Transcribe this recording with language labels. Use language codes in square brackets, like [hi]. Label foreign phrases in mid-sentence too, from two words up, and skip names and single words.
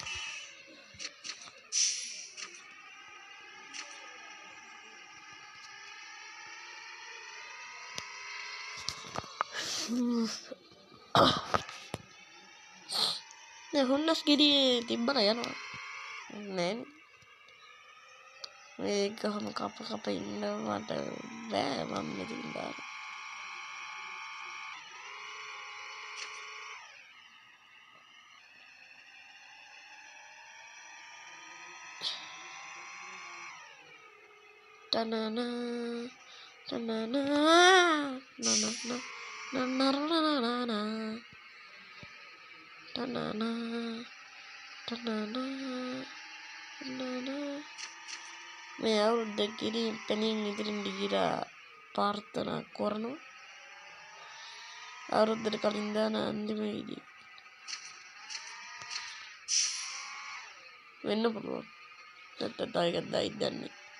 [si] හුන්නස් ගිරියේ තිබ්බන යනවා නෑනේ මේක කොහොම කප ඉන්න මට බෑ මම මෙතන දාන්න tanana tanana nanana nanana tanana tanana tanana මේ අවුරුද්ද කිරින් පෙනින් ඉදිරින් ගිහිලා ප්‍රාර්ථනා කරනවා අවුරුද්දට කලින් දාන අන්තිම වීඩියෝ වෙන්න පුළුවන් නැත්නම් තව එකක් දායිද දන්නේ